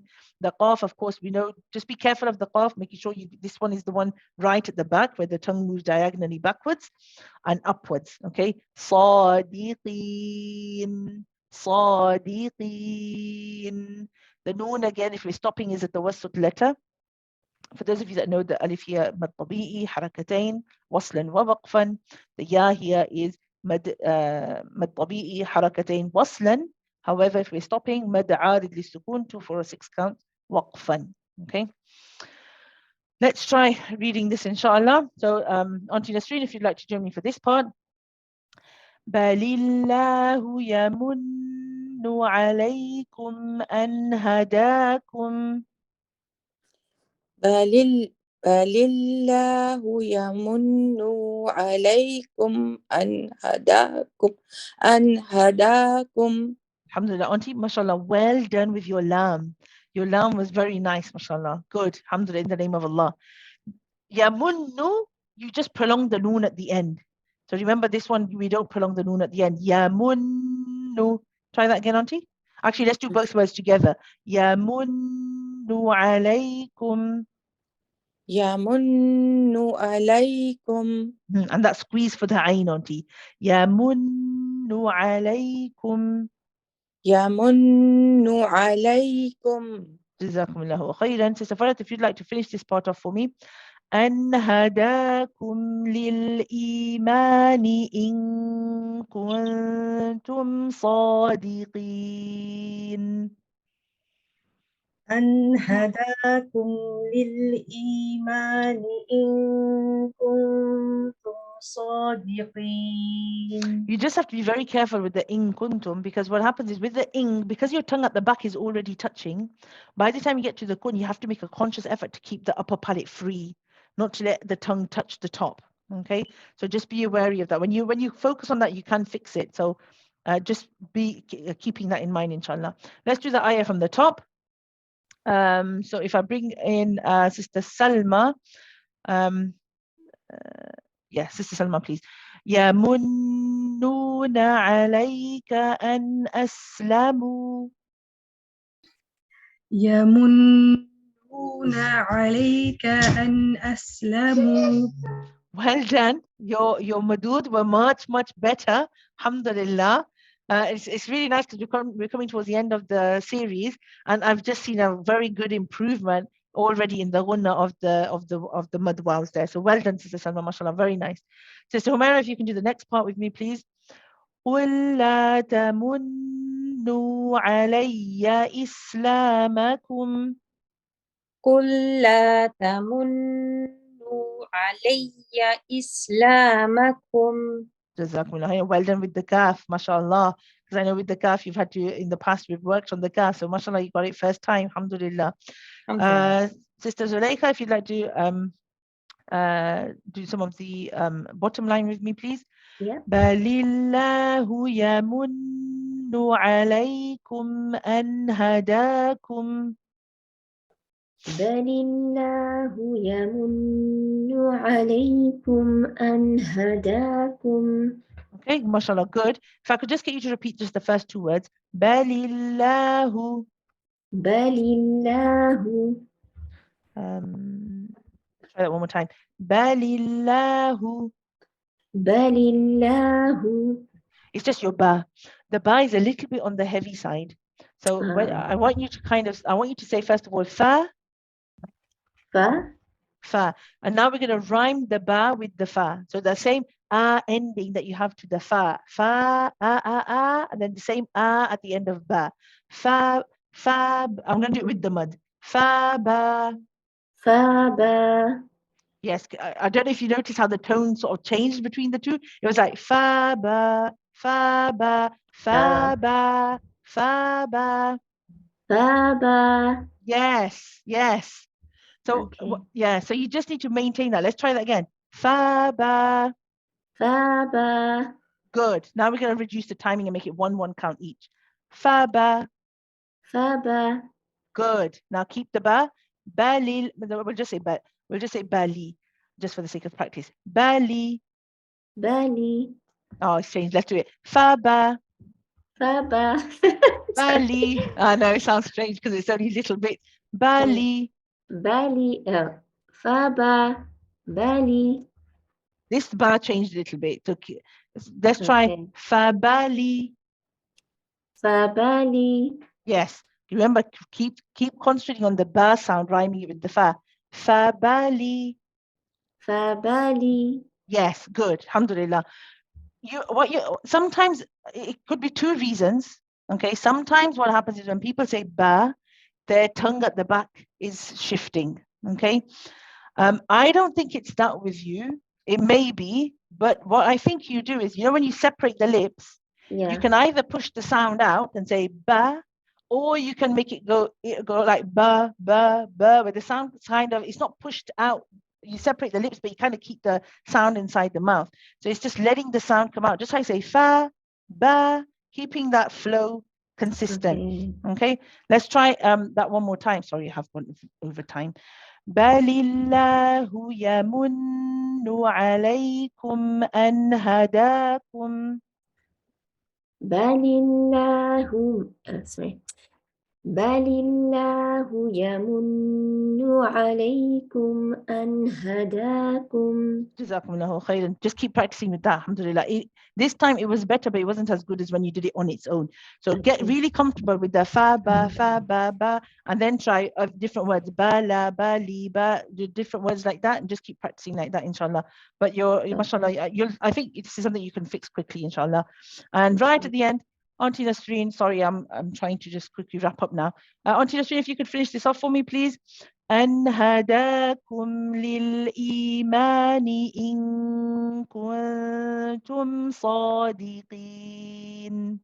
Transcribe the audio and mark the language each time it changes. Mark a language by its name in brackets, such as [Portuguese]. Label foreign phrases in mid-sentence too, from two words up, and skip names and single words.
[English] The qaf, of course, we know, just be careful of the qaf, making sure this one is the one right at the back where the tongue moves diagonally backwards and upwards, okay? [Arabic] صادقين صادقين. [English] The noon again, if we're stopping, is at the wasut letter. For those of you that know the alif here, [Arabic] مد طبيعي, حركتين وصلا ووقفا. [English] The ya here is [Arabic] مد طبيعي حركتين وصلا. [English] However, if we're stopping, [Arabic] مد عارض للسكون, [English] 2 4 6 count, waqfan. Okay. Let's try reading this, inshallah. So, Auntie Nasreen, if you'd like to join me for this part. [Arabic] بل الله يمن عليكم أن هداكم. بل الله يمن عليكم أن هداكم. [English] Alhamdulillah, Auntie, mashallah, well done with your lam. Your lam was very nice, mashallah. Good, alhamdulillah, in the name of Allah. Yamunnu, you just prolong the noon at the end. So remember this one, we don't prolong the noon at the end. Yamunnu. Try that again, Auntie. Actually, let's do both words together. [Arabic] يمن عليكم. يمن عليكم. [English] And that squeeze for the ayn, Auntie. [Arabic] يمن عليكم. يمن عليكم. جزاكم الله خيرا. [English] Sister Farhat, if you'd like to finish this part off for me. [Arabic] أن هداكم للإيمان إن كنتم صادقين. أن هداكم للإيمان إن كنتم صادقين. [English] You just have to be very careful with the [Arabic] إن كنتم, [English] because what happens is with the ing, because your tongue at the back is already touching, by the time you get to the kun, you have to make a conscious effort to keep the upper palate free, not to let the tongue touch the top. Okay, so just be wary of that. When you focus on that, you can fix it. So just be keeping that in mind, inshallah. Let's do the ayah from the top. So if I bring in Sister Salma, yeah, Sister Salma, please. [Arabic] يَمُنُّونَ عَلَيْكَ أَنْ أَسْلَمُوا. يمنون عليك أن أسلموا. [English] Well done. Your madud were much better. Alhamdulillah. It's really nice because we're coming towards the end of the series, and I've just seen a very good improvement already in the ghunna of the mad wows there. So well done, Sister Salma, mashallah, very nice. Sister Humaira, if you can do the next part with me, please. [Arabic] وَلَا تَمُنُّوا عَلَيَّ إِسْلَامَكُمْ. قل لا تمنوا علي إسلامكم. [English] Jazakumullah. Well done with the kaf, mashallah. Because I know with the kaf you've had to, in the past we've worked on the kaf, so mashallah you got it first time, alhamdulillah. Sister Zuleika, if you'd like to do some of the bottom line with me, please. Yeah. [Arabic] بل الله يمن عليكم أن هداكم. بل الله يمن عليكم أن هداكم. [English] Okay, mashallah, good. If I could just get you to repeat just the first two words. [Arabic] بل الله. بل الله. [English] Try that one more time. [Arabic] بل الله. بل الله. [English] It's just your ba. The ba is a little bit on the heavy side. So I want you to I want you to say first of all fa, [Arabic] fa. [English] And now we're going to rhyme the ba with the fa. So the same ending that you have to the fa, and then the same at the end of ba. [Arabic] Fa, [English] I'm going to do it with the mud. [Arabic] Fa, ba. Fa, ba. [English] Yes, I don't know if you notice how the tone sort of changed between the two. It was like fa, ba, fa, ba, fa, ba, fa, ba. [Arabic] Fa, ba. [English] Yes. So, okay. yeah, so you just need to maintain that. Let's try that again. [Arabic] Fa, ba. Fa, ba. [English] Good. Now we're going to reduce the timing and make it 1-1 count each. [Arabic] Fa, ba. Fa, ba. [English] Good. Now keep the ba. Balil. We'll just say ba. We'll just say bali, just for the sake of practice. [Arabic] Bali. Bali. [English] Oh, it's changed. Let's do it. [Arabic] Fa, ba. Fa, ba. Bali. [English] I know it sounds strange because it's only a little bit. [Arabic] Bali. Bali. Fa, ba. Bali. [English] This ba changed a little bit. So let's try fa, bali. [Arabic] Fa, bali. [English] Yes. Remember, keep concentrating on the ba sound, rhyming it with the fa. [Arabic] Fa, bali. Fa, bali. [English] Yes, good. Alhamdulillah. Sometimes it could be two reasons. Okay. Sometimes what happens is when people say ba, their tongue at the back is shifting. Okay. I don't think it's that with you. It may be, but what I think you do is, when you separate the lips, you can either push the sound out and say ba, or you can make it go like ba, ba, ba, where the sound kind of, it's not pushed out. You separate the lips, but you kind of keep the sound inside the mouth. So it's just letting the sound come out. Just like say fa, ba, keeping that flow consistent. Okay. Let's try that one more time. Sorry, I have gone over time. [Arabic] بل الله يمن عليكم أن هداكم. بل الله. Sorry. بل الله يمن عليكم أن هداكم. جزاكم الله خيرا. [English] Just keep practicing with that. Alhamdulillah. This time it was better, but it wasn't as good as when you did it on its own. So get really comfortable with the fa, ba, and then try different words. [Arabic] Ba, la, ba, li, ba, [English] different words like that, and just keep practicing like that, inshallah. But mashallah, I think this is something you can fix quickly, inshallah. And right at the end, Auntie Nasreen, sorry, I'm trying to just quickly wrap up now. Auntie Nasreen, if you could finish this off for me, please. [Arabic] أن هداكم للإيمان إن كنتم صادقين.